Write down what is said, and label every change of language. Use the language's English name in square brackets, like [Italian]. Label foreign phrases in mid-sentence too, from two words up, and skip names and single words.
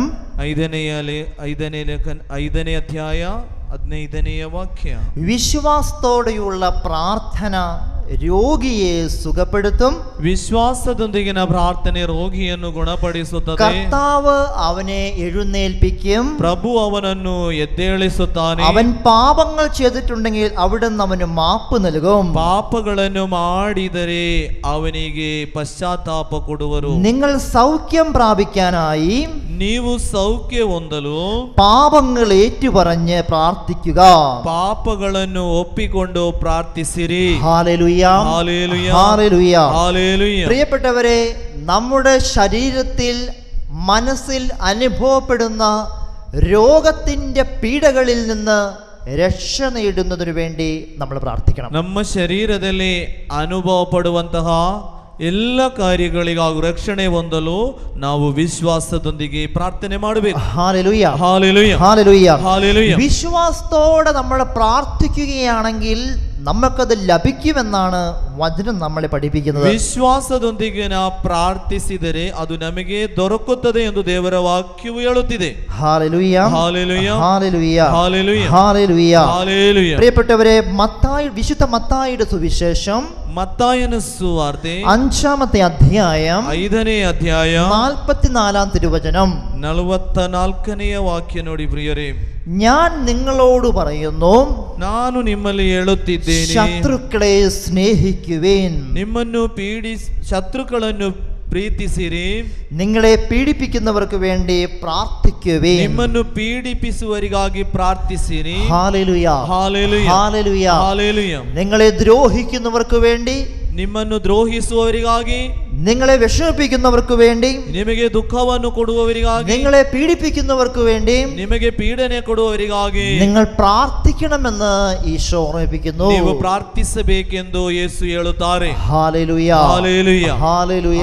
[Kannada] 5ನೇ അധ്യായ 15ನೇ വാക്യ. [Malayalam] വിശ്വാസത്തോടെയുള്ള പ്രാർത്ഥന രോഗിയെ സുഖപ്പെടുത്തും. [Kannada] വിശ്വാസദൊಂದಿಗಿನ ಪ್ರಾರ್ಥನೆ ರೋಗಿಯನ್ನು ಗುಣಪಡಿಸುತ್ತದೆ. [Malayalam] കർത്താവ് അവനെ എഴുന്നേൽപ്പിക്കും. [Kannada] ಪ್ರಭು ಅವನನ್ನು ಎದ್ದೇಳಿಸುತ್ತಾನೆ. [Malayalam] അവൻ പാപങ്ങൾ ചെയ്തിട്ടുണ്ടെങ്കിൽ അവിടുന്ന് അവന് മാപ്പ് നൽകും. [Kannada] ಪಾಪಗಳನ್ನು ಮಾಡಿದರೆ ಅವನಿಗೆ ಪಶ್ಚಾತ್ತಾಪ ಕೊಡುವರು. [Malayalam] നിങ്ങൾ സൗഖ്യം പ്രാപിക്കാനായി [Kannada] ನೀವು ಸೌಖ್ಯ ಹೊಂದಲು [Malayalam] പാപങ്ങൾ ഏറ്റുപറഞ്ഞ് പ്രാർത്ഥിക്കുക. [Kannada] ಪಾಪಗಳನ್ನು ಒಪ್ಪಿಕೊಂಡು ಪ್ರಾರ್ಥಿಸಿರಿ. [Malayalam] ഹല്ലേലൂയ, ഹല്ലേലൂയ, ഹല്ലേലൂയ. ഹല്ലേലൂയ. പ്രിയപ്പെട്ടവരെ, നമ്മുടെ ശരീരത്തിൽ മനസ്സിൽ അനുഭവപ്പെടുന്ന രോഗത്തിന്റെ പീഡകളിൽ നിന്ന് രക്ഷ നേടുന്നതിനു വേണ്ടി നമ്മൾ പ്രാർത്ഥിക്കണം. [Kannada] ನಮ್ಮ ಶರೀರದಲ್ಲಿ ಅನುಭವ ಪಡುವಂತಹ ಎಲ್ಲ ಕಾರ್ಯಗಳಿಗಾಗಿ ರಕ್ಷಣೆ ಹೊಂದಲು ನಾವು ವಿಶ್ವಾಸದೊಂದಿಗೆ ಪ್ರಾರ್ಥನೆ ಮಾಡಬೇಕು. [Malayalam] ഹല്ലേലൂയ, ഹല്ലേലൂയ, ഹല്ലേലൂയ, ഹല്ലേലൂയ. വിശ്വാസത്തോടെ നമ്മൾ പ്രാർത്ഥിക്കുകയാണെങ്കിൽ നമുക്കത് ലഭിക്കുമെന്നാണ് വചനം നമ്മളെ പഠിപ്പിക്കുന്നത്. [Kannada] ವಿಶ್ವಾಸದೊಂದಿಗೆ ನಾವು ಪ್ರಾರ್ಥಿಸಿದರೆ ಅದು ನಮಗೆ ದೊರಕುತ್ತದೆ ಎಂದು ದೇವರ ವಾಕ್ಯವು ಹೇಳುತ್ತಿದೆ. [Malayalam] ഹല്ലേലൂയ, ഹല്ലേലൂയ, ഹല്ലേലൂയ, ഹല്ലേലൂയ, ഹല്ലേലൂയ. ഹല്ലേലൂയ. പ്രിയപ്പെട്ടവരെ, വിശുദ്ധ മത്തായിയുടെ സുവിശേഷം [Kannada] മത്താಯನ ಸುವಾರ್ತೆ [Malayalam] 5-ാമത്തെ അധ്യായം [Kannada] 5ನೇ ಅಧ್ಯಾಯ [Malayalam] 44-ാം തിരുവചനം. [Kannada] 44ನೇ ವಾಕ್ಯ ನೋಡಿ ಪ್ರಿಯರೇ. [Malayalam] ഞാൻ നിങ്ങളോട് പറയുന്നു, [Kannada] ನಾನು ನಿಮ್ಮಲ್ಲಿ ಹೇಳುತ್ತಿದ್ದೇನೆ, [Malayalam] ശത്രുക്കളെ സ്നേഹിക്കുവിൻ. [Kannada] ನಿಮ್ಮನ್ನು ಶತ್ರುಗಳನ್ನು ಪ್ರೀತಿಸಿರಿ. [Malayalam] നിങ്ങളെ പീഡിപ്പിക്കുന്നവർക്ക് വേണ്ടി പ്രാർത്ഥിക്കുവിൻ. [Kannada] ನಿಮ್ಮನ್ನು ಪೀಡಿಪಿಸುವವರಿಗಾಗಿ ಪ್ರಾರ್ಥಿಸಿರಿ. [Malayalam] ഹല്ലേലൂയ, ഹല്ലേലൂയ, ഹല്ലേലൂയ. ഹല്ലേലൂയ. നിങ്ങളെ ദ്രോഹിക്കുന്നവർക്ക് വേണ്ടി, [Kannada] ನಿಮ್ಮನ್ನು ದ್ರೋಹಿಸುವವರಿಗಾಗಿ, [Malayalam] നിങ്ങളെ വിഷമിപ്പിക്കുന്നവർക്ക് വേണ്ടി, [Kannada] ನಿಮಗೆ ದುಃಖವನ್ನು ಕೊಡುವವರಿಗಾಗಿ, [Malayalam] നിങ്ങളെ പീഡിപ്പിക്കുന്നവർക്ക് വേണ്ടി [Kannada] ನಿಮಗೆ ಪೀಡನೆ ಕೊಡುವವರಿಗಾಗಿ [Malayalam] നിങ്ങൾ പ്രാർത്ഥിക്കണമെന്ന് ഈശോ ഓർമ്മിപ്പിക്കുന്നു. [Kannada] ನೀವು ಪ್ರಾರ್ಥಿಸಬೇಕೆಂದು ಯೇಸು ಹೇಳುತ್ತಾರೆ. [Malayalam] ഹല്ലേലൂയ, ഹല്ലേലൂയ, ഹല്ലേലൂയ.